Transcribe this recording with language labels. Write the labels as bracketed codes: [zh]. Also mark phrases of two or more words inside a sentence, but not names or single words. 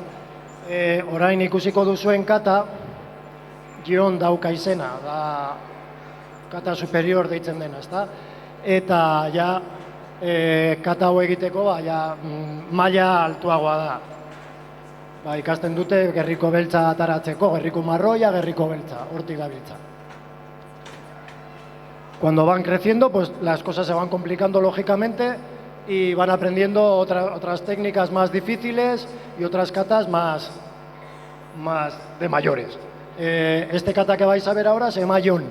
[eu] Orain ikusiko duzuen kata, Gion dauka izena, da kata superior deitzen dena, ezta? Eta ja, kata hau egiteko, maila altuagoa da. Ikasten dute gerriko beltza ataratzeko, gerriko marroia, gerriko beltza, hortik gabiltza. [es] Cuando van creciendo, pues las cosas se van complicando lógicamente y van aprendiendo otras técnicas más difíciles y otras katas más de mayores. Este kata que vais a ver ahora se llama Gion.